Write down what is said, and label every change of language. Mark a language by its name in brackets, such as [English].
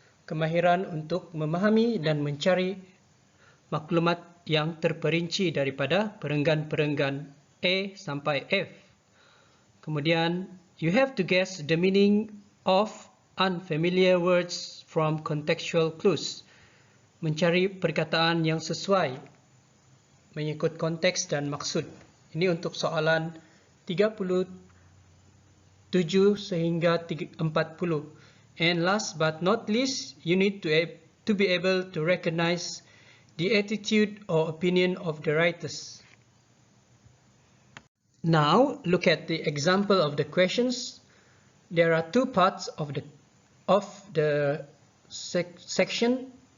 [Malay] Kemahiran untuk memahami dan mencari maklumat yang terperinci daripada perenggan-perenggan A sampai F. [English] Kemudian, you have to guess the meaning of unfamiliar words from contextual clues. [Malay] Mencari perkataan yang sesuai mengikut konteks dan maksud. Ini untuk soalan 37 sehingga 40. [English] And last but not least, you need to be able to recognize the attitude or opinion of the writers. Now, look at the example of the questions. There are two parts of the section.